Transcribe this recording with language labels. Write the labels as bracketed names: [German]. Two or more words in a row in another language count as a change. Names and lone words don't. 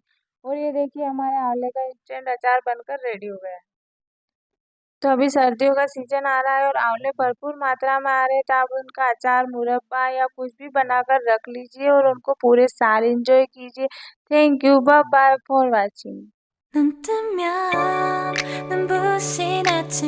[Hindi] और ये देखिए हमारे आंवले का इंस्टेंट अचार बनकर रेडी हो गया है। तो अभी सर्दियों का सीजन आ रहा है और आंवले भरपूर मात्रा में आ रहे हैं, तो आप उनका अचार, मुरब्बा या कुछ भी बनाकर रख लीजिए और उनको पूरे साल एंजॉय कीजिए। [English] thank you, bye bye for watching. [Korean] 눈 뜨면 눈부신 아침